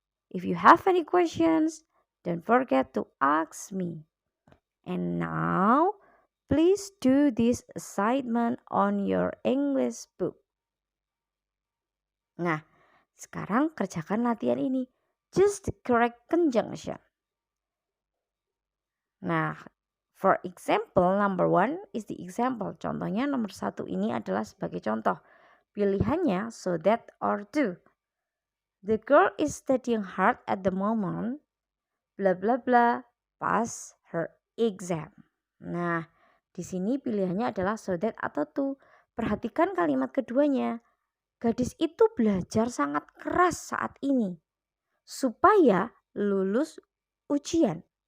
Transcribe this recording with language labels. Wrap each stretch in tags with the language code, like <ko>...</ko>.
<en>If you have any questions, don't forget to ask me. And now, please do this assignment on your English book.</en> <id>Nah, sekarang kerjakan latihan ini.</id> <en>Just the correct conjunction. Nah, for example, number 1 is the example.</en> <id>Contohnya nomor 1 ini adalah sebagai contoh. Pilihannya</id> <en>so that or to. The girl is studying hard at the moment. Blah blah blah. Pass her exam.</en> <id>Nah, di sini pilihannya adalah so that atau to. Perhatikan kalimat keduanya. Gadis itu belajar sangat keras saat ini supaya lulus ujian.</id>